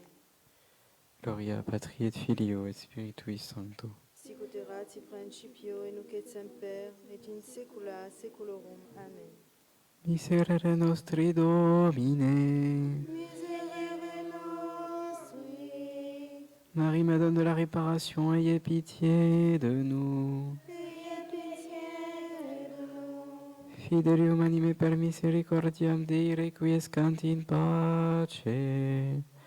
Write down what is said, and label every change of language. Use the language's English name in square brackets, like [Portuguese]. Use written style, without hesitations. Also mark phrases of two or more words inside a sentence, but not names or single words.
[Latin] Gloria Patri et Filio et Spiritui Sancto. Sicut erat in principio, et nunc et semper, et in saecula saeculorum. Amen. Miserere nostri Domine. Miserere nostri, [French] Marie, Madame de la Réparation, ayez pitié de nous. ayez pitié de nous. [Latin] Fidelium anime per misericordiam Dei requiescant in pace. Amen.